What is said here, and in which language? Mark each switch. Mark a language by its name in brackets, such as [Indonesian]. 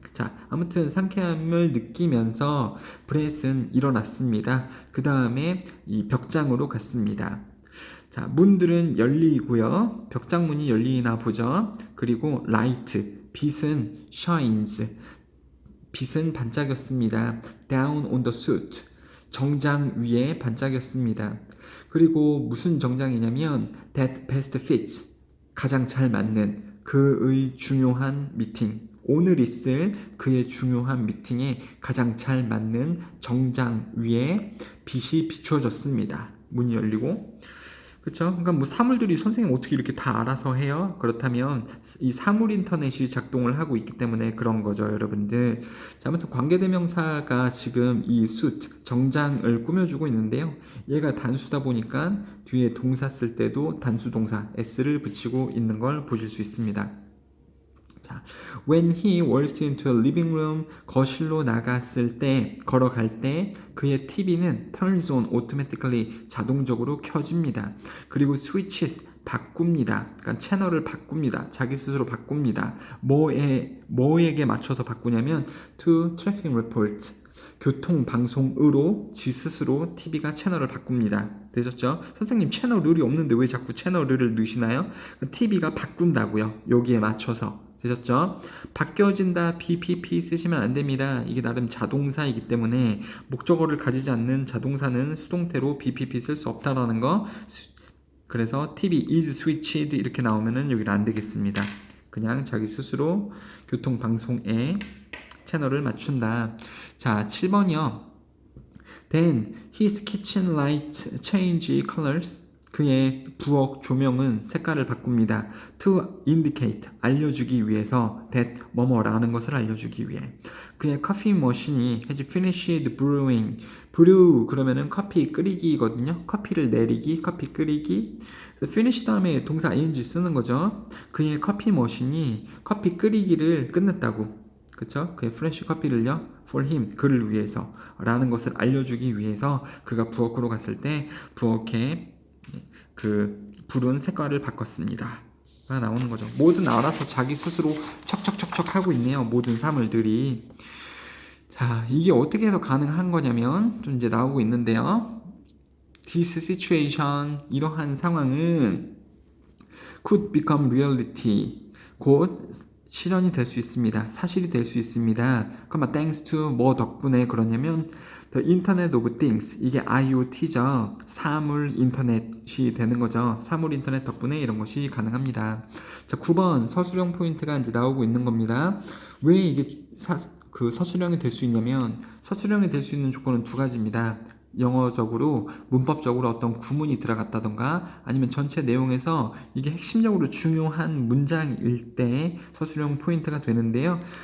[Korean] 자, 아무튼 상쾌함을 느끼면서 브렛은 일어났습니다. 그 다음에 이 벽장으로 갔습니다. 자, 문들은 열리고요. 벽장문이 열리나 보죠. 그리고 라이트, 빛은 shines, 빛은 반짝였습니다. [English] down on the suit, 정장 위에 반짝였습니다. [Korean] 그리고 무슨 정장이냐면 [English] that best fits, [Korean] 가장 잘 맞는 그의 중요한 미팅, 오늘 있을 그의 중요한 미팅에 가장 잘 맞는 정장 위에 빛이 비춰졌습니다. 문이 열리고, 그렇죠? 그러니까 뭐 사물들이 선생님 어떻게 이렇게 다 알아서 해요? 그렇다면 이 사물 인터넷이 작동을 하고 있기 때문에 그런 거죠, 여러분들. 자, 아무튼 관계대명사가 지금 이 suit, 정장을 꾸며주고 있는데요. 얘가 단수다 보니까 뒤에 동사 쓸 때도 단수 동사 s를 붙이고 있는 걸 보실 수 있습니다. 자, [English] when he walks into a living room, [Korean] 거실로 나갔을 때, 걸어갈 때 그의 TV는 [English] turns on automatically, [Korean] 자동적으로 켜집니다. 그리고 switches, 바꿉니다. 그러니까 채널을 바꿉니다. 자기 스스로 바꿉니다. 뭐에게 맞춰서 바꾸냐면 [English] to traffic report, [Korean] 교통방송으로 지 스스로 TV가 채널을 바꿉니다. 되셨죠? 선생님 채널 룰이 없는데 왜 자꾸 채널 룰을 넣으시나요? TV가 바꾼다고요. 여기에 맞춰서. 되셨죠? 바뀌어진다 BPP 쓰시면 안 됩니다. 이게 나름 자동사이기 때문에 목적어를 가지지 않는 자동사는 수동태로 BPP 쓸 수 없다라는 거. 그래서 [English] TV is switched [Korean] 이렇게 나오면은 여기는 안 되겠습니다. 그냥 자기 스스로 교통방송에 채널을 맞춘다. 자, 7번이요. [English] Then his kitchen light change colors. [Korean] 그의 부엌 조명은 색깔을 바꿉니다. To indicate, 알려주기 위해서 that 뭐뭐라는 것을 알려주기 위해. 그의 커피 머신이 [English] has finished brewing. [Korean] brew 그러면은 커피 끓이기거든요. 커피를 내리기, 커피 끓이기. finish 다음에 동사 ing 쓰는 거죠. 그의 커피 머신이 커피 끓이기를 끝냈다고. 그쵸? 그의 프레쉬 커피를요, [English] for him, [Korean] 그를 위해서 라는 것을 알려주기 위해서 그가 부엌으로 갔을 때 부엌에 그 불은 색깔을 바꿨습니다. 가 나오는 거죠. 뭐든 알아서 자기 스스로 척척척척 하고 있네요. 모든 사물들이. 자, 이게 어떻게 해서 가능한 거냐면 좀 이제 나오고 있는데요. [English] This situation, [Korean] 이러한 상황은 [English] could become reality, [Korean] 곧 실현이 될 수 있습니다. 사실이 될 수 있습니다. 그럼 thanks to 뭐 덕분에 그러냐면 [English] the Internet of Things, [Korean] 이게 IoT죠. 사물 인터넷이 되는 거죠. 사물 인터넷 덕분에 이런 것이 가능합니다. 자, 9번 서술형 포인트가 이제 나오고 있는 겁니다. 왜 이게 서술형이 될 수 있냐면 서술형이 될 수 있는 조건은 두 가지입니다. 영어적으로 문법적으로 어떤 구문이 들어갔다던가 아니면 전체 내용에서 이게 핵심적으로 중요한 문장일 때 서술형 포인트가 되는데요.